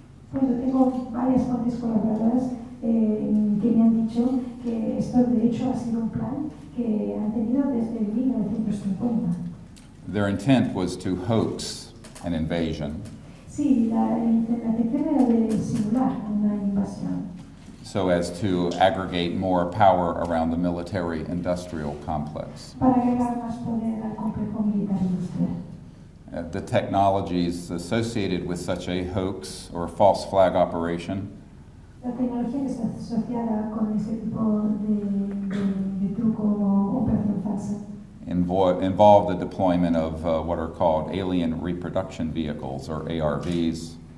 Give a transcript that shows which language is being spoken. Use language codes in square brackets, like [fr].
[es] Pues tengo varias fuentes colaboradoras que me han dicho que esto de hecho ha sido un plan que han tenido desde 1950. [en] Their intent was to hoax an invasion. [es] Sí, la intención era de simular una invasión. [en] So as to aggregate more power around the military-industrial complex. [es] Para agregar más poder al complejo militar industrial. [en] The technologies associated with such a hoax or false flag operation [es] La tecnología que está asociada con ese tipo de truco o operación falsa [en] involve the deployment of what are called alien reproduction vehicles, or ARVs.